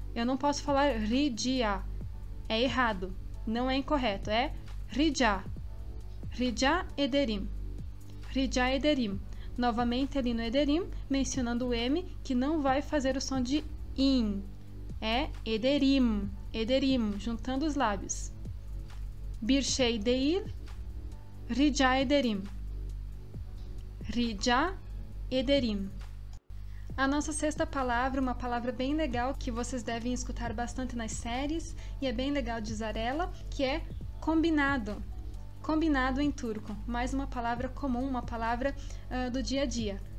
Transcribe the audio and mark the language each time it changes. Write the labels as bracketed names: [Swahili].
[Portuguese] Eu não posso falar rica. É errado, não é incorreto, é rica. [Turkish] Rica ederim. Rica ederim. [Portuguese] Novamente ali no ederim, mencionando o M, que não vai fazer o som de in. É ederim, ederim, juntando os lábios. [Turkish] Bir şey değil, rica ederim. Rica ederim. [Portuguese] A nossa sexta palavra, uma palavra bem legal que vocês devem escutar bastante nas séries e é bem legal de usar ela, que é combinado. Combinado em turco, mais uma palavra comum, uma palavra do dia a dia.